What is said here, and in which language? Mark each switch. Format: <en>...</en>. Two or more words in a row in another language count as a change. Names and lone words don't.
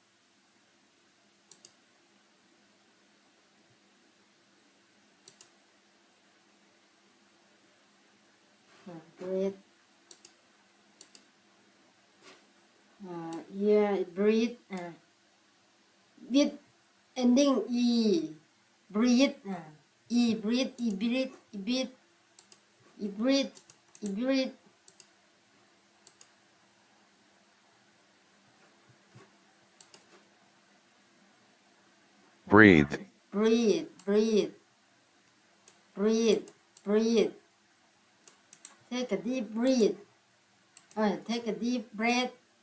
<en>Breath. Yeah, breathe. With ending E. Breathe. E. Breathe. E. Breathe. E. Breathe. E. Breathe. E. Breathe. breathe, Breathe. Breathe. Breathe. Breathe. Take a deep breath. Take a deep breath.</en>